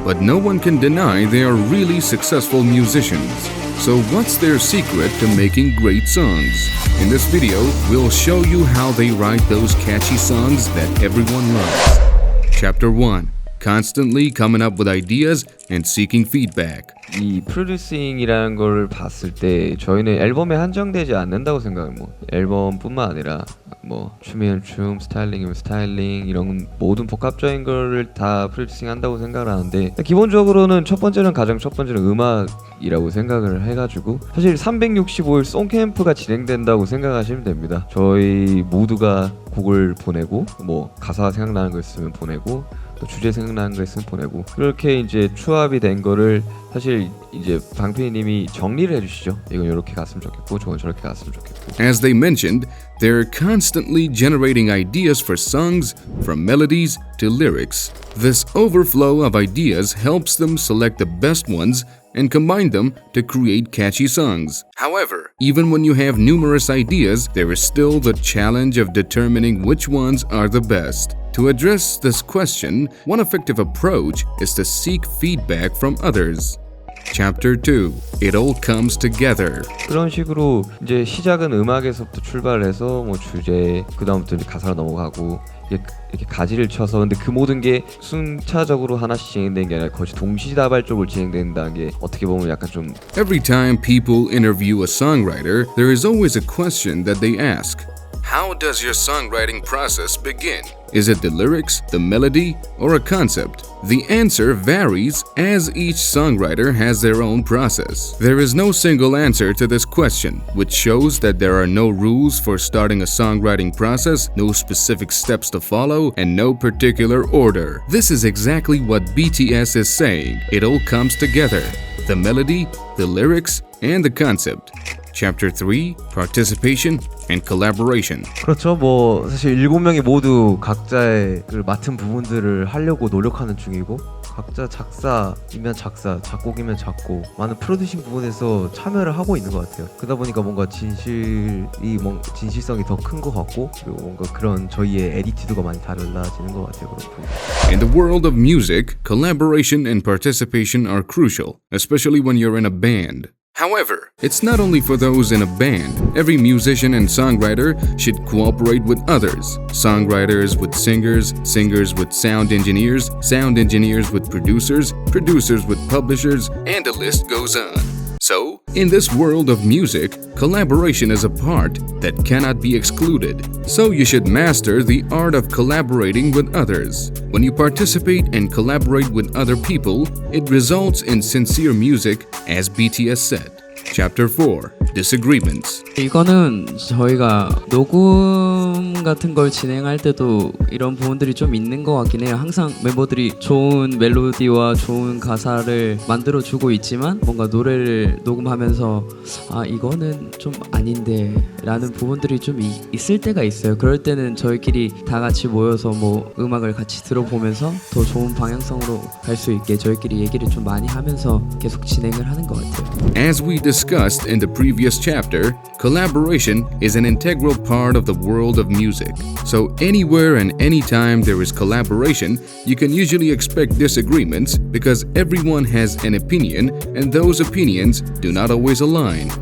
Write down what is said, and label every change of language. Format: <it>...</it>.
<en>But no one can deny they are really successful musicians. So what's their secret to making great songs? In this video, we'll show you how they write those catchy songs that everyone loves. Chapter 1. Constantly coming up with ideas and seeking feedback.</en> <ko>이 프로듀싱이라는 걸 봤을 때 저희는 앨범에 한정되지 않는다고 생각해요. 뭐 앨범뿐만 아니라 뭐 춤이면 춤, 스타일링이면 스타일링 이런 모든 복합적인 거를 다 프로듀싱 한다고 생각을 하는데 기본적으로는 가장 첫 번째는 음악이라고 생각을 해가지고 사실 365일 송캠프가 진행된다고 생각하시면 됩니다. 저희 모두가 곡을 보내고 뭐 가사 생각나는 거 있으면 보내고 또 주제 생각나는 거 있으면 보내고 그렇게 이제 추합이 된 거를 사실 이제 방피디님이 정리를 해주시죠. 이건 이렇게 갔으면 좋겠고 저건 저렇게 갔으면 좋겠고.</ko> <en>As they mentioned, they're constantly generating ideas for songs, from melodies to lyrics. This overflow of ideas helps them select the best ones and combine them to create catchy songs. However, even when you have numerous ideas, there is still the challenge of determining which ones are the best. To address this question, one effective approach is to seek feedback from others. Chapter 2. It all comes together.</en> <ko>그런 식으로 이제 시작은 음악에서부터 출발해서 뭐 주제, 그 다음부터 이제 가사로 넘어가고 이렇게 가지를 쳐서 근데 그 모든 게 순차적으로 하나씩 진행되는 게 아니라 거의 동시다발적으로 진행된다는 게 어떻게 보면 약간 좀</ko> <en>Every time people interview a songwriter, there is always a question that they ask. How does your songwriting process begin? Is it the lyrics, the melody, or a concept? The answer varies as each songwriter has their own process. There is no single answer to this question, which shows that there are no rules for starting a songwriting process, no specific steps to follow, and no particular order. This is exactly what BTS is saying. It all comes together. The melody, the lyrics, and the concept. Chapter 3. Participation and collaboration.</en> <ko>그렇죠. 뭐 사실 7명이 모두 각자의 그 맡은 부분들을 하려고 노력하는 중이고 각자 작사이면 작사, 작곡이면 작곡 많은 프로듀싱 부분에서 참여를 하고 있는 것 같아요. 그러다 보니까 뭔가 진실성이 더 큰 것 같고 그리고 뭔가 그런 저희의 에디티드가 많이 달라지는 것 같아요.</ko> <en>In the world of music, collaboration and participation are crucial, especially when you're in a band. However, it's not only for those in a band. Every musician and songwriter should cooperate with others. Songwriters with singers, singers with sound engineers with producers, producers with publishers, and the list goes on. So, in this world of music, collaboration is a part that cannot be excluded. So you should master the art of collaborating with others. When you participate and collaborate with other people, it results in sincere music, as BTS said. Chapter 4. Disagreements.</en> <ko>이거는 저희가 녹음 같은 걸 진행할 때도 이런 부분들이 좀 있는 것 같긴 해요. 항상 멤버들이 좋은 멜로디와 좋은 가사를 만들어주고 있지만 뭔가 노래를 녹음하면서 아 이거는 좀 아닌데 라는 부분들이 좀 있을 때가 있어요. 그럴 때는 저희끼리 다 같이 모여서 뭐 음악을 같이 들어보면서 더 좋은 방향성으로 갈 수 있게 저희끼리 얘기를 좀 많이 하면서 계속 진행을 하는 것 같아요.</ko> <en>As we discussed in the previous chapter, collaboration is an integral part of the world of music. So anywhere and anytime there is collaboration, you can usually expect disagreements because everyone has an opinion and those opinions do not always align.</en>